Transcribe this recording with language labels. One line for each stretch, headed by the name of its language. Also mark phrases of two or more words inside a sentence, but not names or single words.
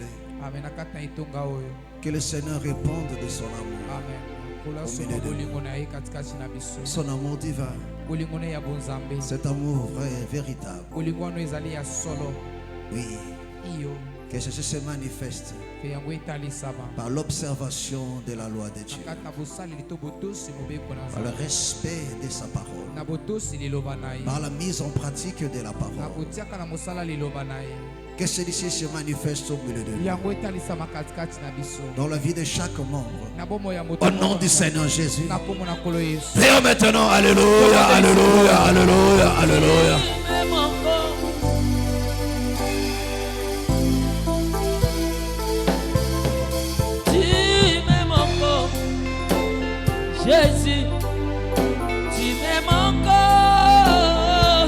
French: Que le Seigneur réponde de son amour au milieu de nous. Son amour divin, cet amour vrai et véritable. Oui, Que ceci se manifeste
Lingala: ke yango etalisama
French: par l'observation de la loi de Dieu,
Lingala: na kati na bosaleli to botosi mobeko na
French: par le
Lingala: Nzambe
French: respect de sa parole,
Lingala: na botosi liloba na ye
French: par la mise en pratique de la
Lingala: na
French: parole.
Lingala: kotiaka na mosala liloba na ye
French: Que celui-ci se manifeste au milieu de nous,
Lingala: yango etalisama katikati na biso
French: dans la vie de chaque membre.
Lingala: na bomoi ya moto
French: Au nom du Seigneur Jésus.
Lingala: na kombo na nkolo Yesu.
French: Prions maintenant. Alléluia, alléluia, alléluia, alléluia. Même encore. Tu m'aimes encore. Jésus, tu m'aimes encore.